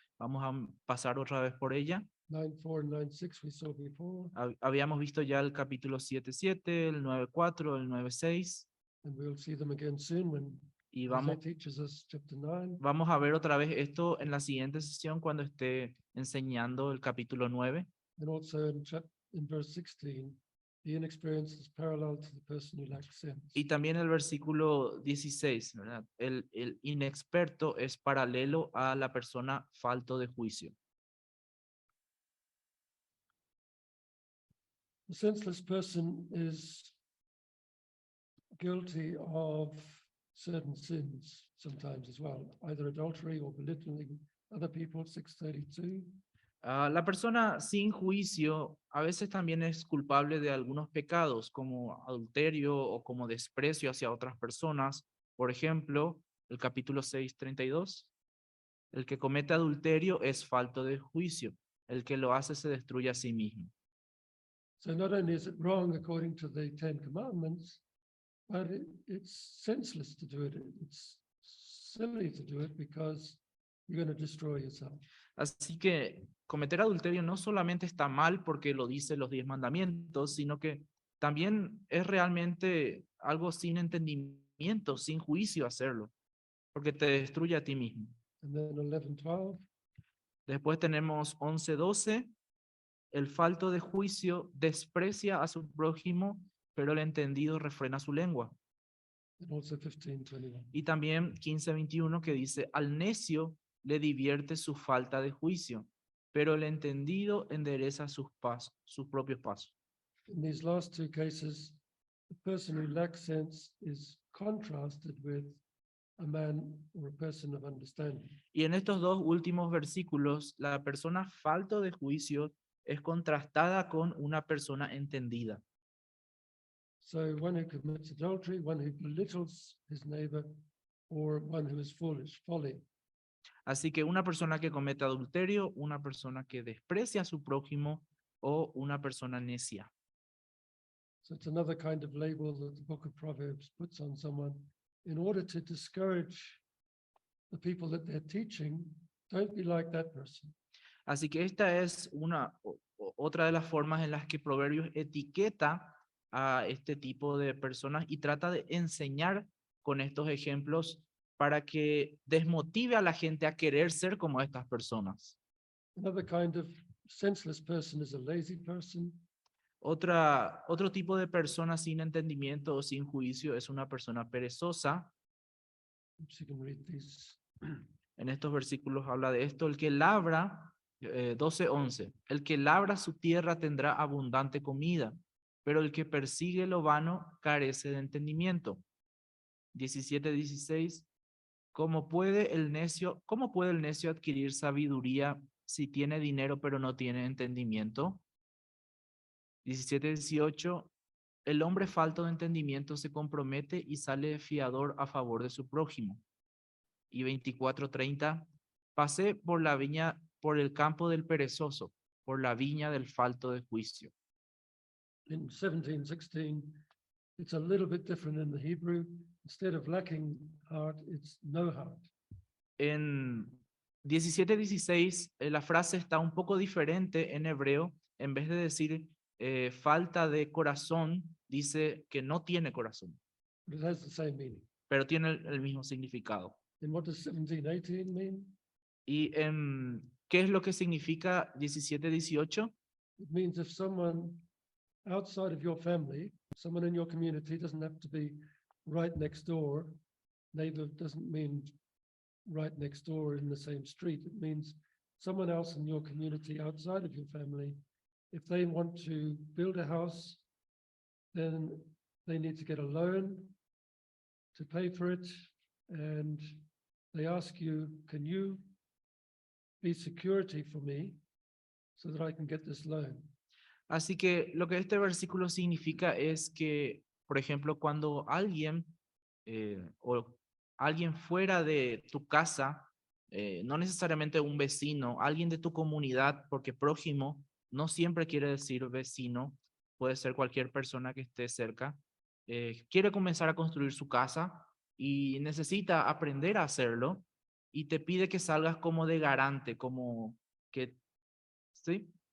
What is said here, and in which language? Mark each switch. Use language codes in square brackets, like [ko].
[es] Vamos a pasar otra vez por ella. [en] 9:4 and 9:6 we saw before, [es] Habíamos visto ya el capítulo 7:7, el 9:4, el 9:6. [en] and we'll see them again soon when [es] Y [en] Isaiah teaches us chapter 9. [es] vamos a ver otra vez esto en la siguiente sesión cuando esté enseñando el capítulo 9. [en] And also in verse 16, the inexperienced is parallel to the person who lacks sense. [es] Y también el versículo 16, ¿verdad? El inexperto es paralelo a la persona falto de juicio. [en] The senseless person is guilty of certain sins sometimes as well, either adultery or belittling other people, 6:32. [es] La persona sin juicio a veces también es culpable de algunos pecados como adulterio o como desprecio hacia otras personas. Por ejemplo, el capítulo 6:32. El que comete adulterio es falto de juicio. El que lo hace se destruye a sí mismo. [en] So not only is it wrong according to the Ten Commandments, but it's senseless to do it. It's silly to do it because you're going to destroy yourself. [es] Así que cometer adulterio no solamente está mal porque lo dicen los 10 mandamientos, sino que también es realmente algo sin entendimiento, sin juicio hacerlo, porque te destruye a ti mismo. [en] And then 11:12. [es] Después tenemos 11:12. El falto de juicio desprecia a su prójimo, pero el entendido refrena su lengua. [en] And also 15:21. [es] Y también 15:21 que dice, al necio le divierte su falta de juicio, pero el entendido endereza sus propios pasos. [en] In these last two cases, the person who lacks sense is contrasted with a man or a person of understanding. [es] Y en estos dos últimos versículos, la persona falto de juicio es contrastada con una persona entendida. [en] So one who commits adultery, one who belittles his neighbor, or one who is foolish, folly. [es] Así que una persona que comete adulterio, una persona que desprecia a su prójimo o una persona necia. [en] So it's another kind of label that the book of Proverbs puts on someone in order to discourage the people that they're teaching. Don't be like that person. [es] Así que esta es otra de las formas en las que Proverbios etiqueta a este tipo de personas y trata de enseñar con estos ejemplos para que desmotive a la gente a querer ser como estas personas. [en] Another kind of senseless person is a lazy person. [es] Otro tipo de persona sin entendimiento o sin juicio es una persona perezosa. [en] Oops, you can read these. [es] En estos versículos habla de esto. El que labra 12:11. El que labra su tierra tendrá abundante comida, pero el que persigue lo vano carece de entendimiento. 17:16. ¿Cómo puede el necio adquirir sabiduría si tiene dinero pero no tiene entendimiento? 17:18. El hombre falto de entendimiento se compromete y sale fiador a favor de su prójimo. Y 24:30. Pasé por la viña, por el campo del perezoso, por la viña del falto de juicio. [en] In 17:16, it's a little bit different in the Hebrew. Instead of lacking heart, it's no heart. [es] En 17:16, la frase está un poco diferente en hebreo. En vez de decir falta de corazón, dice que no tiene corazón, [en] But it has the same meaning. [es] pero tiene el mismo significado. [en] And what does 17:18 mean? [es] ¿Y qué es lo que significa 17:18? [en] It means if someone outside of your family, someone in your community, doesn't have to be right next door. Neighbor doesn't mean right next door in the same street. It means someone else in your community outside of your family. If they want to build a house, then they need to get a loan to pay for it. And they ask you, can you be security for me so that I can get this loan? [es] Así que lo que este versículo significa es que, por ejemplo, cuando alguien o alguien fuera de tu casa, no necesariamente un vecino, alguien de tu comunidad, porque prójimo no siempre quiere decir vecino, puede ser cualquier persona que esté cerca, quiere comenzar a construir su casa y necesita aprender a hacerlo y te pide que salgas como de garante, como que, ¿sí?